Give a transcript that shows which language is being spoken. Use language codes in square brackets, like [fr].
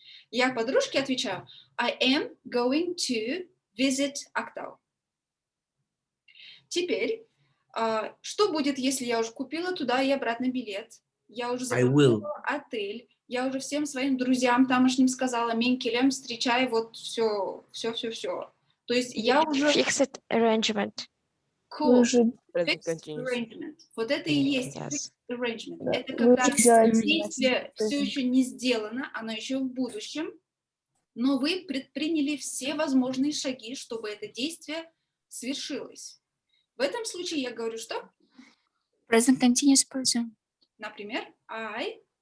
[ru] Я подружке отвечаю, [en] I am going to visit Актау. [ru] Теперь, что будет, если я уже купила туда и обратно билет? Я уже забронировала отель, я уже всем своим друзьям тамошним сказала, менькелем, встречай, вот все. То есть я уже... [en] Fixed arrangement. Cool. Fixed arrangement. [ru] Вот это и есть fixed arrangement. Это когда действие все еще не сделано, оно еще в будущем, но вы предприняли все возможные шаги, чтобы это действие свершилось. В этом случае я говорю, что? [en] Present continuous person. Например, I'm